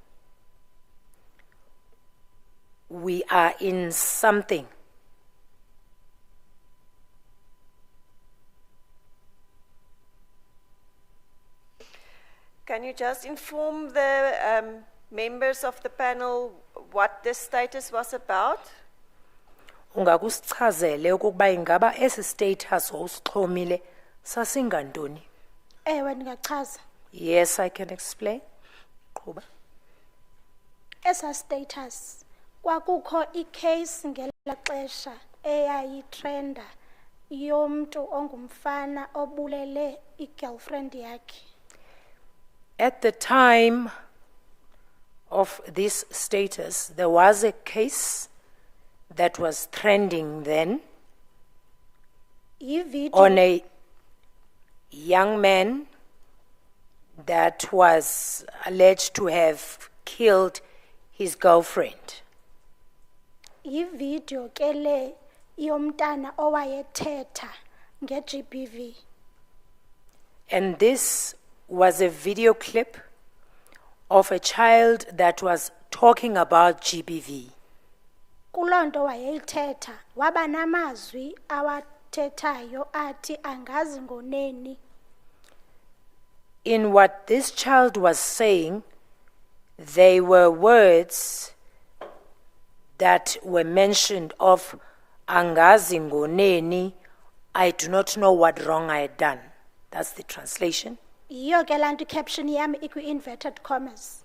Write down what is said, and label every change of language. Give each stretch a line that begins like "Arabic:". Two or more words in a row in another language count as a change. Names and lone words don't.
English: We are in something. Can you just inform the members of the panel what this status was about?
Xhosa: Ungakusichazele ukuba ingaba esi status osixhomile sasingantoni? Ewe ndingachaza.
English: Yes, I can explain.
Xhosa: Qhuba. Esa status kwakukho icase ngela xesha eyayitrenda yomntu ongumfana obulele igirlfriend yakhe.
English: At the time of this status, there was a case that was trending then
Xhosa: Yivideo
English: on a young man that was alleged to have killed his girlfriend.
Xhosa: yivideo ke le yomntana owayethetha nge-GBV.
English: And this was a video clip of a child that was talking about GBV.
Xhosa: Kuloo nto wayeyithetha waba namazwi awathethayo athi angazi ngoneni.
English: In what this child was saying, they were words that were mentioned of
Xhosa: angazi ngoneni,
English: I do not know what wrong I had done. That's the translation.
Xhosa: Yiyo ke laa nto caption yami ikwi-
English: inverted commas.